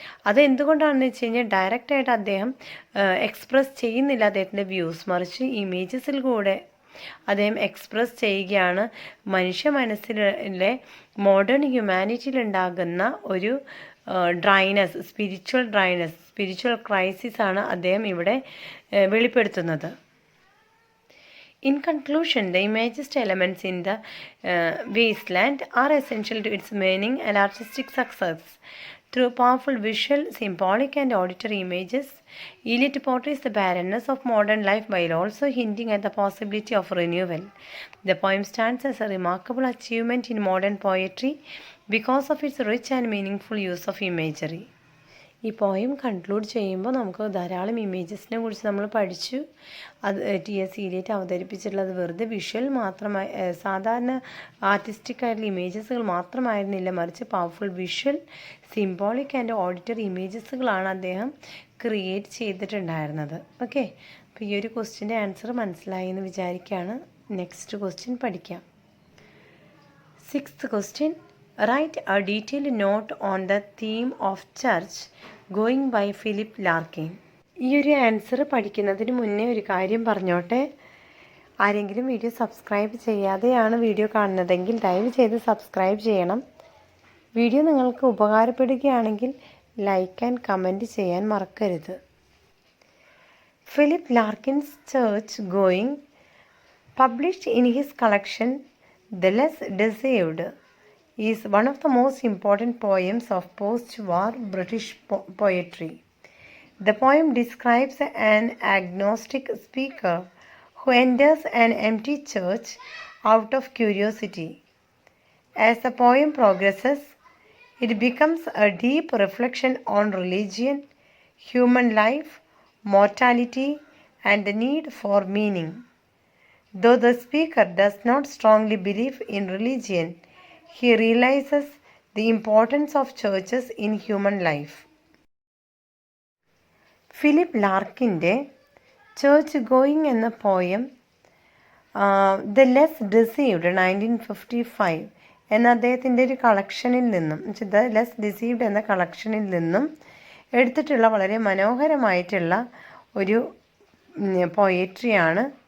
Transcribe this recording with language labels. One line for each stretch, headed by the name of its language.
Malayalam: അതെന്തുകൊണ്ടാണെന്ന് വെച്ച് കഴിഞ്ഞാൽ ഡയറക്റ്റായിട്ട് അദ്ദേഹം എക്സ്പ്രസ് ചെയ്യുന്നില്ല അദ്ദേഹത്തിൻ്റെ വ്യൂസ്, മറിച്ച് ഇമേജസിൽ കൂടെ അദ്ദേഹം എക്സ്പ്രസ് ചെയ്യുകയാണ്. മനുഷ്യ മനസ്സിലെ മോഡേൺ ഹ്യൂമാനിറ്റിയിലുണ്ടാകുന്ന ഒരു ഡ്രൈനസ്, സ്പിരിച്വൽ ക്രൈസിസ് ആണ് അദ്ദേഹം ഇവിടെ വെളിപ്പെടുത്തുന്നത്.
English: In conclusion, the imagist elements in the wasteland are essential to its meaning and artistic success. Through powerful visual, symbolic, and auditory images, Eliot portrays the barrenness of modern life while also hinting at the possibility of renewal. The poem stands as a remarkable achievement in modern poetry because of its rich and meaningful use of imagery.
Malayalam: ഈ poem conclude ചെയ്യുമ്പോൾ നമുക്ക് ധാരാളം ഇമേജസിനെ കുറിച്ച് നമ്മൾ പഠിച്ചു. അത് T.S. Eliot അവതരിപ്പിച്ചിട്ടുള്ളത് വെറുതെ visual മാത്രമായി സാധാരണ ആർട്ടിസ്റ്റിക് ആയിട്ടുള്ള ഇമേജസുകൾ മാത്രമായിരുന്നില്ല, മറിച്ച് powerful visual, symbolic and auditory ഇമേജസുകളാണ് അദ്ദേഹം ക്രിയേറ്റ് ചെയ്തിട്ടുണ്ടായിരുന്നത്. ഓക്കെ, അപ്പോൾ ഈ ഒരു ക്വസ്റ്റ്യൻ്റെ ആൻസർ മനസ്സിലായി എന്ന് വിചാരിക്കുകയാണ്. നെക്സ്റ്റ് ക്വസ്റ്റ്യൻ പഠിക്കാം.
English: 6th question. Write a detailed note on the theme of church going by Philip Larkin.
Malayalam: ഈ ഒരു ആൻസർ പഠിക്കുന്നതിന് മുന്നേ ഒരു കാര്യം പറഞ്ഞോട്ടെ. ആരെങ്കിലും വീഡിയോ സബ്സ്ക്രൈബ് ചെയ്യാതെയാണ് വീഡിയോ കാണുന്നതെങ്കിൽ ദയവ് ചെയ്ത് സബ്സ്ക്രൈബ് ചെയ്യണം. വീഡിയോ നിങ്ങൾക്ക് ഉപകാരപ്പെടുകയാണെങ്കിൽ ലൈക്ക് ആൻഡ് കമൻറ്റ് ചെയ്യാൻ മറക്കരുത്.
English: Philip Larkin's church going, published in his collection The Less Deceived, is one of the most important poems of post-war British poetry. The poem describes an agnostic speaker who enters an empty church out of curiosity. As the poem progresses, it becomes a deep reflection on religion, human life, mortality, and the need for meaning. Though the speaker does not strongly believe in religion, he realizes the importance of churches in human life. Philip ലാർക്കിൻ്റെ church going എന്ന poem the less deceived 1955 എന്ന അദ്ദേഹത്തിൻ്റെ ഒരു കളക്ഷനിൽ നിന്നും, ദ less ഡിസീവ്ഡ് എന്ന കളക്ഷനിൽ നിന്നും എടുത്തിട്ടുള്ള വളരെ മനോഹരമായിട്ടുള്ള ഒരു പോയട്രിയാണ്.